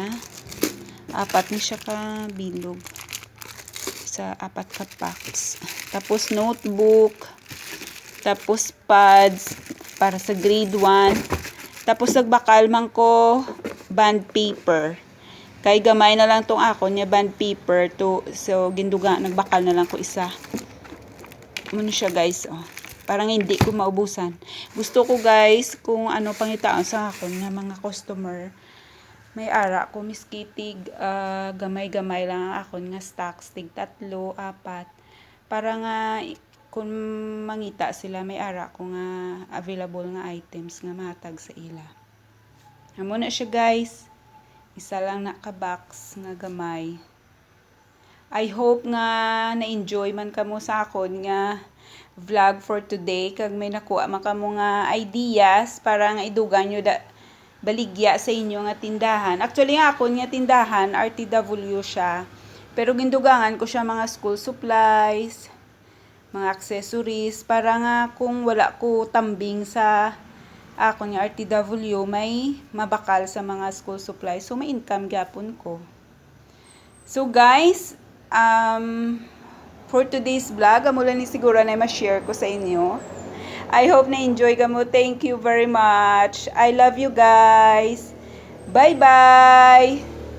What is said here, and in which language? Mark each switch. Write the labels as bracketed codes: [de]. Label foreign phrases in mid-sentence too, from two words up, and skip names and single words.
[hil] Apat ni siya kabilog. Sa apat ka packs. Tapos notebook. Tapos pads para sa grade 1. Tapos nagbakal man ko [en] band paper. [hil] Kay gamay na lang tong ako niya [en] band paper [hil] to, so ginduga nagbakal na lang ko isa. Muna siya guys. [tl] Parang hindi ko maubusan. [hil] Gusto ko guys kung ano pangitaon sa akon nga mga customer. May ara ko miskitig gamay-gamay lang ang akon nga stocks tig 3, 4 para nga kung mangita sila may ara ko nga available nga items nga matag sa ila. Amo na siya guys. Isa lang na ka box nga gamay. [en] I hope [hil] nga na-enjoy man kamo sa akon nga [en] vlog for today [hil] kag may nakuha man kamo nga ideas para nga idugan nyo baligya sa inyo nga tindahan. Actually nga akon nga tindahan RTW siya. Pero gindugangan ko siya mga [en] school supplies, [hil] mga accessories para nga kung wala ko tambing sa ako nga RTW may mabakal sa mga [en] school supplies, [hil] so may income gyapon ko. So guys, [en] for today's vlog [hil] amo lang ni siguro na ma-share ko sa inyo. [en] I hope [hil] na-enjoy ka mo. [en] Thank you very much. I love you guys. Bye-bye!